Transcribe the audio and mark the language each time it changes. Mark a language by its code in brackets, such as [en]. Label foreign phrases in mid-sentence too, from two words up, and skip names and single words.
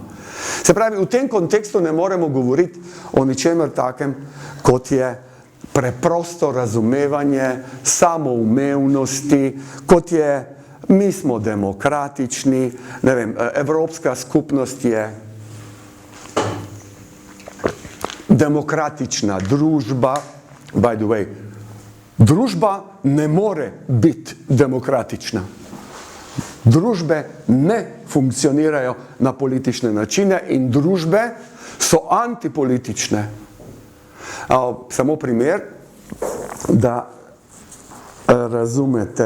[sl] Se pravi, v tem kontekstu ne moremo govoriti o ničemer takem, kot je preprosto razumevanje samoumevnosti, kot je mi smo demokratični, ne vem, Evropska skupnost je demokratična družba, [en] by the way, [sl] družba ne more biti demokratična. Družbe ne funkcionirajo na politične načine in družbe so antipolitične. Samo primer, da razumete.